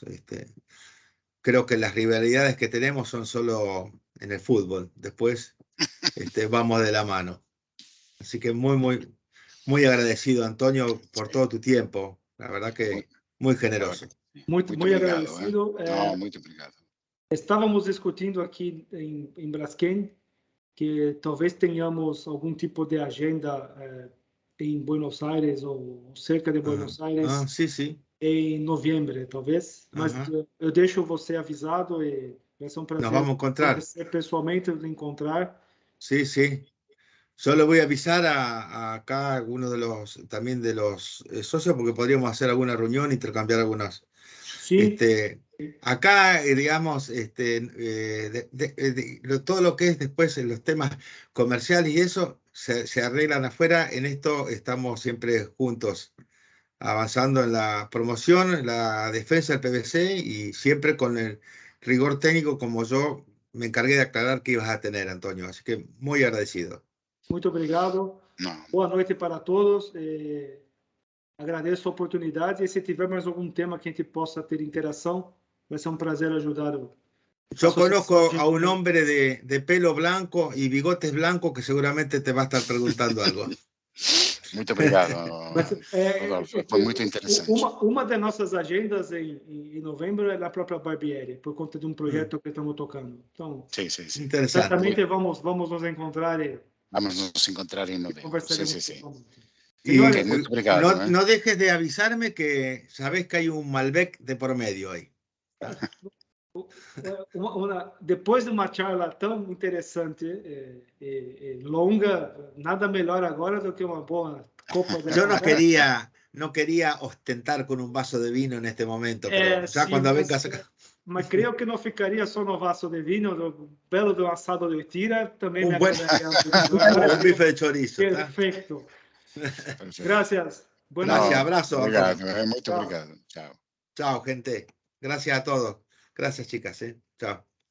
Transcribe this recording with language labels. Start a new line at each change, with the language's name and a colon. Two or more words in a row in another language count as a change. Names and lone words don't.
Spanish: Creo que las rivalidades que tenemos son solo en el fútbol. Después vamos de la mano. Así que muy agradecido, Antonio, por todo tu tiempo. La verdad que muy generoso. Muy agradecido. No,
Portuguese: muito obrigado. Estávamos discutindo aqui em Braskem que talvez tenhamos algum tipo de agenda em Buenos Aires ou cerca de Buenos Aires
Spanish: sí.
Portuguese: em novembro, talvez. Mas eu deixo você avisado e vai ser um prazer
Spanish: Nos vamos a encontrar.
Portuguese: pessoalmente encontrar.
Spanish: Sí. Yo le voy a avisar a acá algunos también de los socios, porque podríamos hacer alguna reunión, intercambiar algunas. Sí. Acá, digamos, todo lo que es después en los temas comerciales y eso se arreglan afuera. En esto estamos siempre juntos, avanzando en la promoción, en la defensa del PVC y siempre con el rigor técnico como yo me encargué de aclarar que ibas a tener, Antonio. Así que muy agradecido.
Portuguese: Muito obrigado. Boa noite para todos. Agradeço a oportunidade e se tiver mais algum tema que a gente possa ter interação, vai ser um prazer ajudar.
Spanish: Yo conozco a un hombre de pelo blanco y bigotes blancos que seguramente te va a estar preguntando algo.
Portuguese: Muito obrigado, Rodolfo. Foi muito interessante. Uma das nossas agendas em novembro é a própria Barbieri, por conta de um projeto que estamos tocando. Então,
Spanish: sí. Interesante.
Portuguese: Certamente vamos nos encontrar. Vamos nos encontrar em novembro.
Spanish: Sí. Señores,
Portuguese: muy obrigado.
Spanish: No dejes de avisarme que sabes que hay un Malbec de por medio aí.
Portuguese: Depois de uma charla tão interessante e longa, nada melhor agora do que uma boa copa de
Spanish: Yo no quería ostentar con un vaso de vino en este momento, pero ya
Portuguese: sim,
Spanish: cuando vengas acá.
Portuguese: Mas creio que não ficaria só no vaso de vinho, do belo de um assado de tira, também me agradaria.
Spanish: Un bife de chorizo.
Portuguese: Perfeito. Gracias.
Spanish: Gracias, abrazo.
Portuguese: Obrigado, muito obrigado.
Spanish: Chao. Chao, gente. Gracias a todos. Gracias, chicas. Chao.